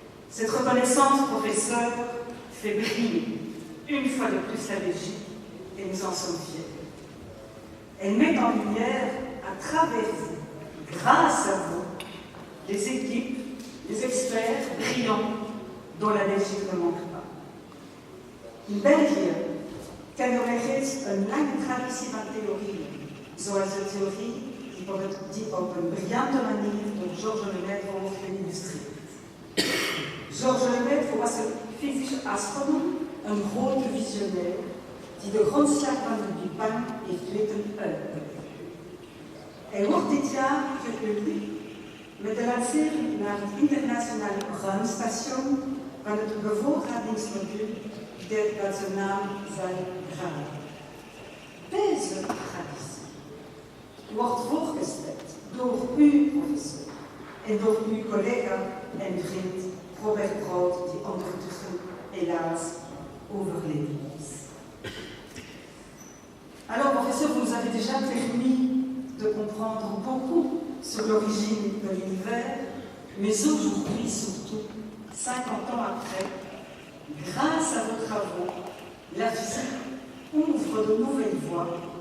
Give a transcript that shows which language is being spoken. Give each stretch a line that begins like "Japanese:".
French: Cette reconnaissance, professeur, fait briller une fois de plus la Belgique et nous en sommes fiers. Elle met en lumière, à travers vous, grâce à vous, les équipes, les experts brillants dont la Belgique ne manque pas.
Dutch: In België kennen wij reeds een lange traditie van theorieën, zoals de theorie die op een briljante manier door Georges Lemaître wordt geïllustreerd. Georges Lemaître was een physische astronoom, een grote visionair, die de grondslag van de Big Bang heeft weten uitleggen. Hij wordt dit jaar geëerd met de lancering naar het internationale ruimstation van het bevoorradingsmodule dat zijn naam zal dragen. Deze traditie wordt voorgesteld door uw professor en door uw collega en vriend Robert Brood, die ondertussen helaas overleden is.
French: Alors, professeur, vous nous avez déjà permis de comprendre beaucoup sur l'origine de l'univers, mais aujourd'hui, surtout, 50 ans après, grâce à vos travaux, la physique ouvre de nouvelles voies.